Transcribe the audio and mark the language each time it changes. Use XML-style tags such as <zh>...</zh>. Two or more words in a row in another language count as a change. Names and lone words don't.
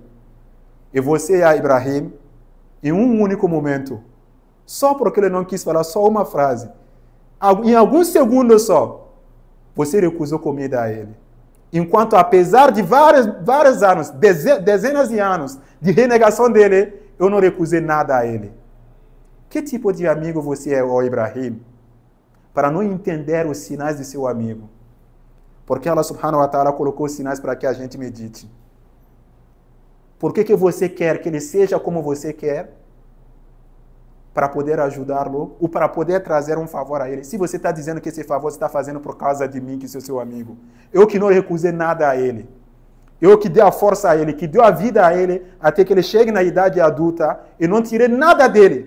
<pt>E você, Ibrahim, em um único momento, só porque ele não quis falar só uma frase, em alguns segundos só, você recusou comida a ele. Enquanto, apesar de vários anos, dezenas de anos de renegação dele, eu não recusei nada a ele. Que tipo de amigo você é, ó Ibrahim, para não entender os sinais de seu amigo? Porque Allah</pt> <ar>سبحانه وتعالى</ar> <pt>colocou os sinais para que a gente medite. Por que você quer que ele seja como você quer? Para poder ajudá-lo ou para poder trazer um favor a ele. Se você está dizendo que esse favor você está fazendo por causa de mim, que sou seu amigo. Eu que não recusei nada a ele. Eu que dei a força a ele, que deu a vida a ele, até que ele chegue na idade adulta e não tirei nada dele.</pt>